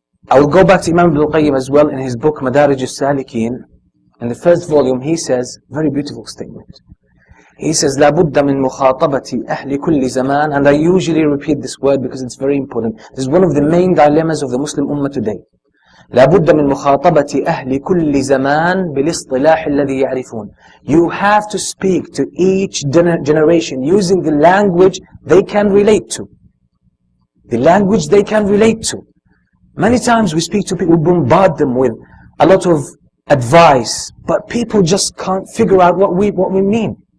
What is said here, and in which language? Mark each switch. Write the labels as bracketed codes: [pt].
[en] I will go back to Imam Ibn al-Qayyim as well in his book Madarij al-Salikin. In the first volume he says, very beautiful statement. He says, [ar] لا بد من مخاطبة أهل كل زمان, [en] and I usually repeat this word because it's very important. This is one of the main dilemmas of the Muslim Ummah today. [ar] لا بد من مخاطبة أهل كل زمان بالاصطلاح الذي يعرفون. [en] You have to speak to each generation using the language they can relate to. The language they can relate to. Many times we speak to people, bombard them with a lot of advice, but people just can't figure out what we mean.